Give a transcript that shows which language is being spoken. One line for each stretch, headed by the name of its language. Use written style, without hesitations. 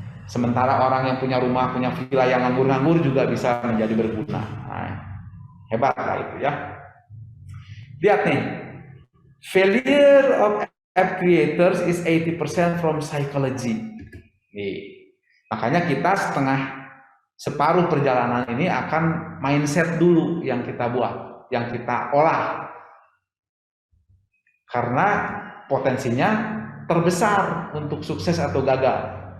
Indonesian: Sementara orang yang punya rumah, punya villa yang nganggur-nganggur juga bisa menjadi berguna. Nah, hebat lah itu ya. Lihat nih,
English: failure of app creators is 80% from psychology.
Indonesian: Nih, makanya kita separuh perjalanan ini akan mindset dulu yang kita buat, yang kita olah. Karena potensinya terbesar untuk sukses atau gagal.